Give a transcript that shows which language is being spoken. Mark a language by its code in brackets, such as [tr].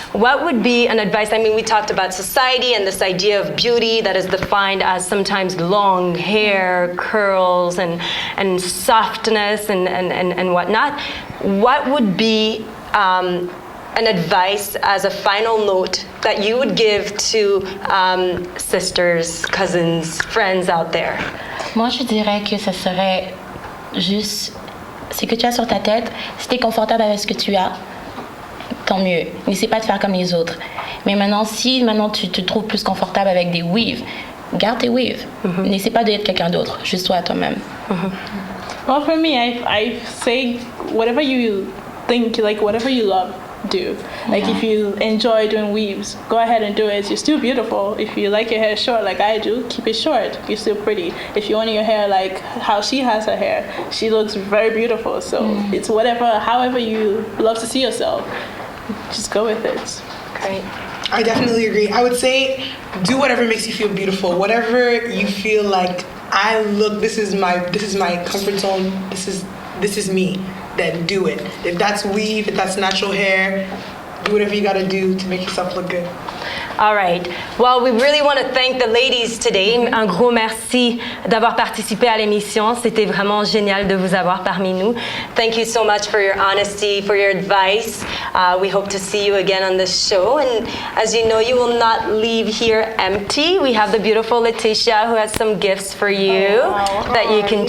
[en] What would be an advice? I mean, we talked about society and this idea of beauty that is defined as sometimes long hair, curls, and softness and whatnot. What would be an advice as a final note that you would give to sisters, cousins, friends out there? [fr] Moi, je dirais que ça serait juste ce que tu as sur ta tête. Si tu es confortable avec ce que tu as, tant mieux. N'essaie pas de faire comme les autres. Mais maintenant, si tu te trouves plus confortable avec des weaves, garde tes weaves. N'essaie pas d'être quelqu'un d'autre. Juste sois toi-même. [en] Well, for me, I say whatever you think, whatever you love, do. If you enjoy doing weaves, go ahead and do it. You're still beautiful. If you like your hair short like I do, keep it short. You're still pretty. If you want your hair how she has her hair, she looks very beautiful. So it's however you love to see yourself, just go with it. Great. I definitely agree. I would say do whatever makes you feel beautiful. Whatever you feel this is my comfort zone. This is me. Then do it. If that's weave, if that's natural hair, do whatever you gotta do to make yourself look good. All right. Well, we really want to thank the ladies today. [fr] Un gros merci d'avoir participé à l'émission. C'était vraiment génial de vous avoir parmi nous. [en] Thank you so much for your honesty, for your advice. We hope to see you again on this show. And as you know, you will not leave here empty. We have the beautiful Letitia who has some gifts for you that you can,